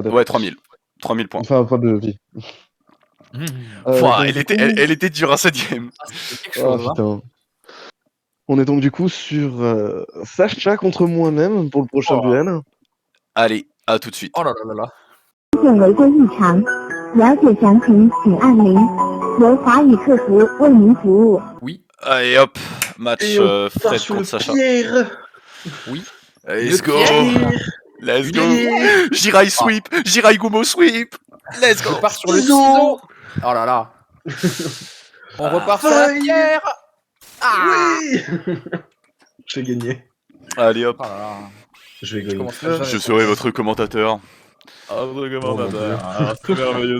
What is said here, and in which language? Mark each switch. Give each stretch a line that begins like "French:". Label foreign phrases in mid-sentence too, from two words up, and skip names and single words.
French: Ouais, 3000. 3000 points. Enfin, points de vie. Pouah, donc, elle était dure, hein, cette game. Ah, c'est quelque Oh chose. Hein. putain. On est donc du coup sur Sacha contre moi-même pour le prochain Oh. duel. Allez, à tout de suite. Oh là là là là.
Chinese: 现违规异常，了解详情请按0，由华语客服为您服务。
French: Oui, Allez hop, match Et on part Fred sur contre le Sacha. Pierre. oui.
English: Let's
French: Le
English: go.
French: Pierre.
English: Let's go.
French: Pierre. Jirai sweep, Jirai Gumo sweep.
English: Let's go.
French: On part sur le Ciseaux. ciseau. Oh là là. On repart sur la Feuille. pierre. Ah. Oui. J'ai gagné. Allez hop. Oh là là. Je vais Je gagner. commencerai jamais. Je serai votre commentateur. Ah, vraiment, Oh, mon Dieu. c'est merveilleux.